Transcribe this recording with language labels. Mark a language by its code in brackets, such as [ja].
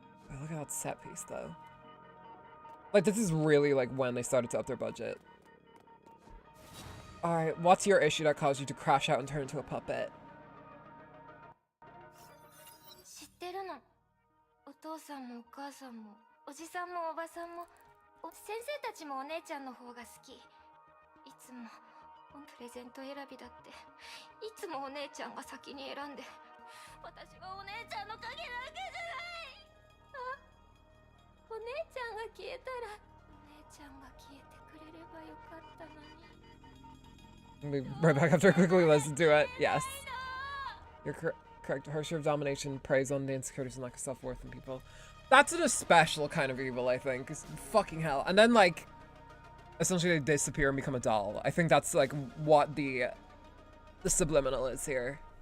[en] Oh, look at that set piece though. Like this is really like when they started to up their budget. Alright, what's your issue that caused you to crash out and turn into a puppet? [ja] 知ってるの。お父さんもお母さんもおじさんもおばさんも先生たちもお姉ちゃんの方が好き。いつもプレゼント選びだっていつもお姉ちゃんが先に選んで私はお姉ちゃんの影なんかじゃない。あ、お姉ちゃんが消えたらお姉ちゃんが消えてくれればよかったのに。 [en] Right back after quickly listen to it. Yes. You're correct. Her share of domination preys on the insecurities and lack of self-worth in people. That's a special kind of evil, I think. Fucking hell. And then, like, essentially they disappear and become a doll. I think that's, like, what the subliminal is here.